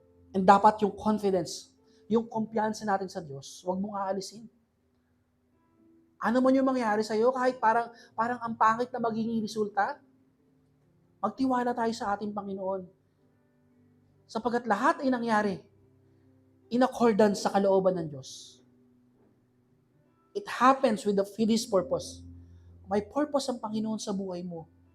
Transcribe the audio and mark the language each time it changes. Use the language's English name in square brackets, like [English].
[Filipino] And dapat yung confidence, yung kumpiyansa natin sa Diyos, huwag mong aalisin. Ano man yung mangyari sa iyo, kahit parang ang pangit na magiging resulta, magtiwala tayo sa ating Panginoon. Sapagkat lahat ay nangyari [English] in accordance [Filipino] sa kalooban ng Diyos. [English] It happens with His purpose. [Filipino] May purpose ang Panginoon sa buhay mo.